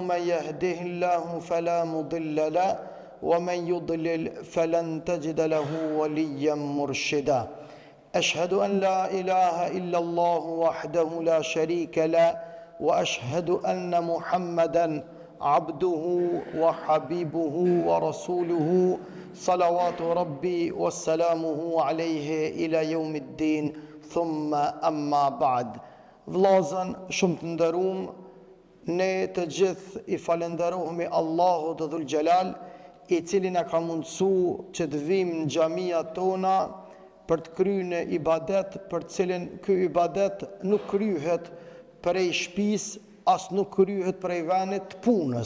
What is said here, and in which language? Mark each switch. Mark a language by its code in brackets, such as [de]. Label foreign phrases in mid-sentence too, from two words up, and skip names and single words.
[ar] من يهده الله فلا مضل له ومن يضلل فلن تجد له وليا مرشدا أشهد أن لا إله إلا الله وحده لا شريك له وأشهد أن محمدا عبده وحبيبه ورسوله صلوات ربي وسلامه عليه إلى يوم الدين ثم أما بعد. [sq] Vllazën shumë të nderuam, ne të gjithë I falenderojmë Allahut Dhul Xhelal, I cili na ka mundsuar që të vim në xhamiat tona për të kryer ibadet, për të cilin ky ibadet nuk kryhet prej shtëpisë, as nuk kryhet prej vendit të punës.